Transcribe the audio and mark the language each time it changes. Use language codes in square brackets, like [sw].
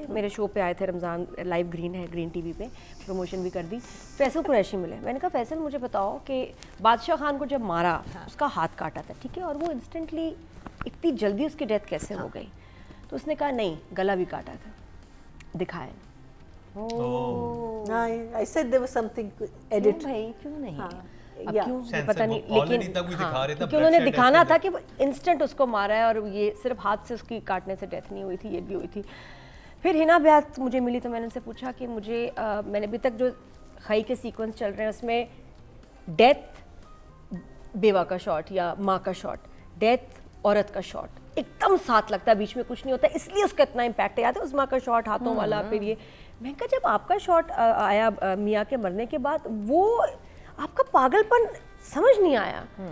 [ur] میرے شو پہ آئے تھے رمضان، لائیو گرین ہے گرین ٹی وی پہ، پروموشن بھی کر دی. فیصل قریشی ملے. میں نے کہا فیصل مجھے بتاؤ کہ بادشاہ خان کو جب مارا اس کا ہاتھ کاٹا تھا، ٹھیک ہے، اور وہ انسٹنٹلی اتنی جلدی اس کی ڈیتھ کیسے ہو گئی؟ تو اس نے کہا نہیں گلا بھی کاٹا تھا. دکھائے. [en] I said there was something edit. [ur] بھائی کیوں نہیں؟ اب کیوں پتہ نہیں، لیکن کیونکہ انہوں نے دکھانا تھا کہ وہ انسٹنٹ اس کو مارا ہے، اور یہ صرف ہاتھ سے اس کی کاٹنے سے ڈیتھ نہیں ہوئی تھی، یہ بھی ہوئی تھی. پھر ہنا بیات مجھے ملی تو میں نے ان سے پوچھا کہ مجھے میں نے ابھی تک جو خائی کے سیکوینس چل رہے ہیں اس میں ڈیتھ بیوہ کا شاٹ یا ماں کا شاٹ، ڈیتھ عورت کا شاٹ ایک دم ساتھ لگتا ہے، بیچ میں کچھ نہیں ہوتا، اس لیے اس کا اتنا امپیکٹ ہے. یاد ہے اس ماں کا شاٹ ہاتھوں والا؟ پھر یہ میں کہا جب آپ کا شاٹ آیا میاں کے مرنے کے بعد، وہ آپ کا پاگل پن سمجھ نہیں آیا،